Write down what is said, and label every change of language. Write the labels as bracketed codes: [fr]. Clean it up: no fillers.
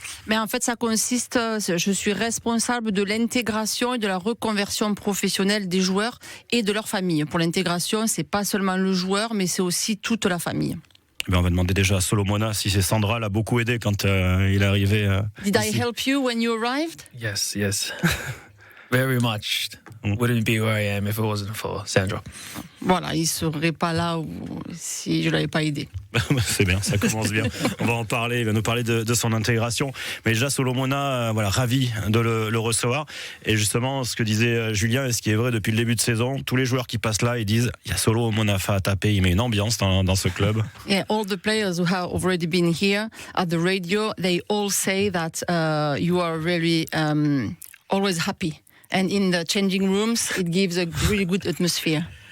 [fr] Mais en fait, ça consiste, je suis responsable de l'intégration et de la reconversion professionnelle des joueurs et de leur famille. Pour l'intégration, c'est pas seulement le joueur, mais c'est aussi toute la famille. On va demander déjà à Solomona si c'est Sandra l'a beaucoup aidé quand il est arrivé. [en] Did I help you when you arrived? Yes. Very much. Wouldn't be where I am if it wasn't for Sandra. [fr] Voilà, il serait pas là si je l'avais pas aidé. C'est bien, ça commence bien. On va en parler, il va nous parler de son intégration. Mais déjà, Solomona, ravi de le recevoir. Et justement, ce que disait Julien, et ce qui est vrai depuis le début de saison, tous les joueurs qui passent là, ils disent, il y a Solomona Fahatapé, il met une ambiance dans ce club. [en] Yeah, all the players who have already been here at the radio, they all say that you are really always happy. And in the changing rooms, it gives a really good atmosphere.